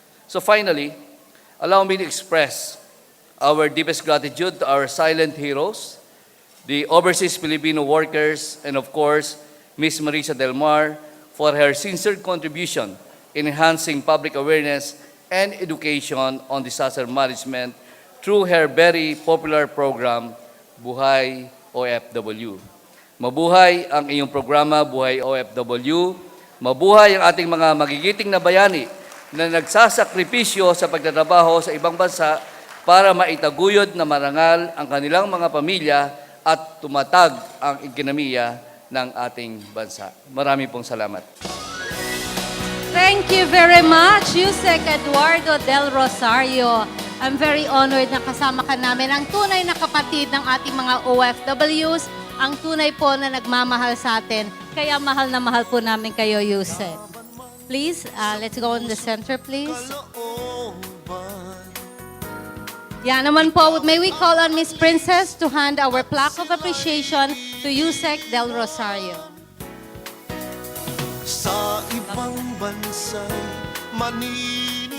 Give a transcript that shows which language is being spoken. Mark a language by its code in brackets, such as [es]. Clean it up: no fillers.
[en] So finally, allow me to express our deepest gratitude to our silent heroes, the overseas Filipino workers, and of course, Ms. Marissa del Mar, for her sincere contribution in enhancing public awareness and education on disaster management through her very popular program, Buhay OFW. [tl] Mabuhay ang iyong programa, Buhay OFW. Mabuhay ang ating mga magigiting na bayani na nagsasakripisyo sa pagtatrabaho sa ibang bansa para maitaguyod na marangal ang kanilang mga pamilya at tumatag ang ekonomiya ng ating bansa. Marami pong salamat. [en] Thank you very much, Yusek Eduardo del Rosario. I'm very honored [tl] na kasama ka namin, ang tunay na kapatid ng ating mga OFWs, ang tunay po na nagmamahal sa atin Kaya mahal na mahal po namin kayo, Yusek. [en] Please, let's go in the center, please. Yeah, [tl] naman po, [en] may we call on Miss Princess to hand our plaque of appreciation to Yusek Del Rosario. [tl] Sa ibang bansa'y Manila.